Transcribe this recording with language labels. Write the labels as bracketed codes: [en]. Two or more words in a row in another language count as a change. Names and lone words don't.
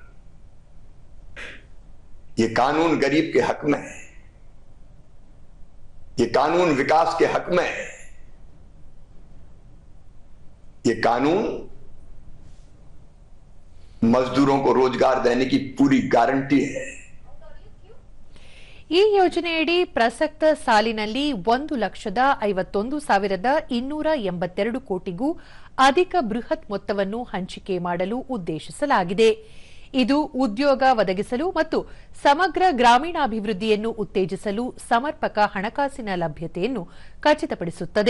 [hi] ये कानून गरीब के हक में है, ये कानून विकास के हक में है, ये कानून मजदूरों को रोजगार देने की पूरी गारंटी है. [kn] ಈ ಯೋಜನೆಯಡಿ ಪ್ರಸಕ್ತ ಸಾಲಿನಲ್ಲಿ 1,51,282 ಕೋಟಿಗೂ ಅಧಿಕ ಬೃಹತ್ ಮೊತ್ತವನ್ನು ಹಂಚಿಕೆ ಮಾಡಲು ಉದ್ದೇಶಿಸಲಾಗಿದೆ. ಇದು ಉದ್ಯೋಗ ಒದಗಿಸಲು ಮತ್ತು ಸಮಗ್ರ ಗ್ರಾಮೀಣಾಭಿವೃದ್ಧಿಯನ್ನು ಉತ್ತೇಜಿಸಲು ಸಮರ್ಪಕ ಹಣಕಾಸಿನ ಲಭ್ಯತೆಯನ್ನು ಖಚಿತಪಡಿಸುತ್ತದೆ.